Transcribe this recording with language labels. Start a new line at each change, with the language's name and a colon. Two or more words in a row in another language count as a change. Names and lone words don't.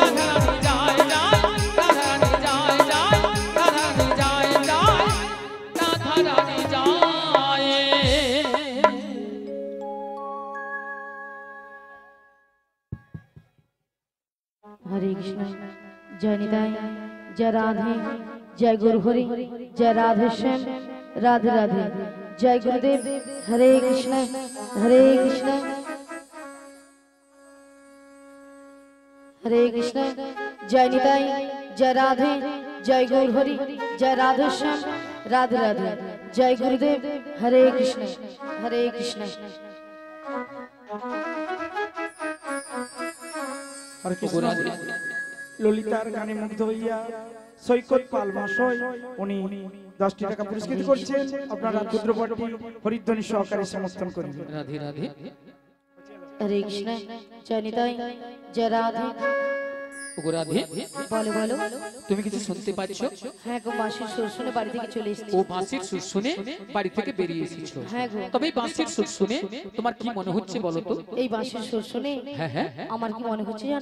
Hindi: हरे कृष्ण जय निताई जय राधे जय गुरु हरि जय राधे श्याम राधे राधे जय गुरुदेव हरे कृष्ण हरे कृष्ण हरे कृष्ण जय निताई जय राधे जय गुरु हरि जय राधे श्याम राधे राधे जय गुरुदेव हरे कृष्ण हरे कृष्ण
Bangla: হরে কৃষ্ণ। ললিতার গানে মুগ্ধ হইয়া সৈকত পাল মহাশয় উনি 10টি টাকা পুরস্কৃত করছেন। আপনারা ক্ষুদ্রপট্টি হরিধ্বনি সহকারে সমর্থন করিবেন। রাধে রাধে
Hindi: हरे कृष्ण जय निताई जय राधे
Bangla: ওগো রাধে
Hindi: बोलो बोलो
Bangla: তুমি কিছু শুনতে পাচ্ছ? হ্যাঁ গো মাসির সুর শুনে বাড়ি থেকে চলে এসেছি ও বাঁশির সুর শুনে বাড়ি থেকে বেরিয়ে এসেছো। হ্যাঁ গো তবে এই বাঁশির সুর শুনে তোমার কি মনে হচ্ছে বলো তো? এই বাঁশির সুর শুনে হ্যাঁ হ্যাঁ আমার কি মনে হচ্ছে জানো